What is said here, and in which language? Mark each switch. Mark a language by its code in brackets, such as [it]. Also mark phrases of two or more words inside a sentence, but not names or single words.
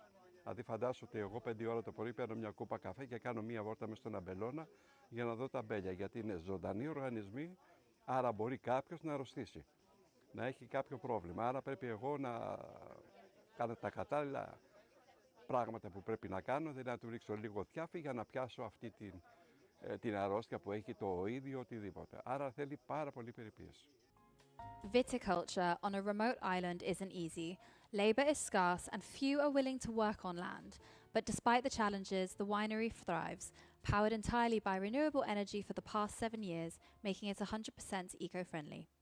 [el] Δηλαδή φαντάσου ότι εγώ 5 ώρα το πρωί παίρνω μια κούπα καφέ και κάνω μια βόλτα μες στον αμπελώνα για να δω τα αμπέλια, γιατί είναι ζωντανοί οργανισμοί, άρα μπορεί κάποιος να αρρωστήσει, να έχει κάποιο πρόβλημα. Άρα πρέπει εγώ να κάνω τα κατάλληλα πράγματα που πρέπει να κάνω, δηλαδή να του ρίξω λίγο τιάφι για να πιάσω αυτή την αρρώστια που έχει το ίδιο οτιδήποτε. Άρα θέλει πάρα πολύ περιποίηση. [en] Viticulture on a remote island isn't easy. Labour is scarce and few are willing to work on land. But despite the challenges, the winery thrives, powered entirely by renewable energy for the past 7 years, making it 100% eco-friendly.